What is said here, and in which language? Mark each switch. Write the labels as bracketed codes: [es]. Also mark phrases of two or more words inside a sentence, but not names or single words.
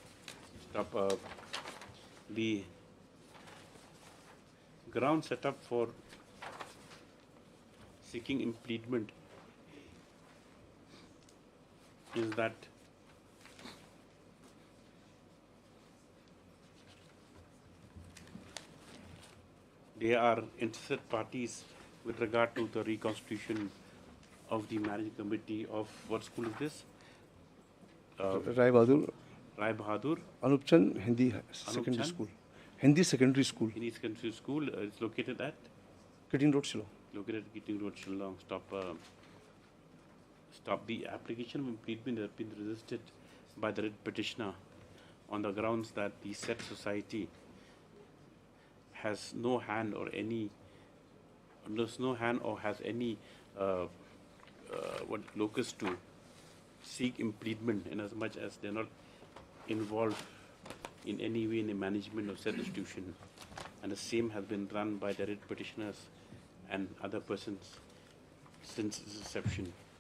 [en] The ground set up for seeking impediment is that they are interested parties with regard to the reconstitution of the managing committee of what school is this? Rai Bahadur. Rai Bahadur. Anup Chand Hindi Secondary School. Hindi Secondary School. Hindi Secondary School is located at? Keating Road, Shillong. Located at Keating Road, Shillong. Stop. The application of impediment has been resisted by the writ petitioner on the grounds that the said society has no hand or has any locus to seek impediment, in as much as they're not involved in any way in the management of said institution, and the same has been run by the writ petitioners and other persons since its inception.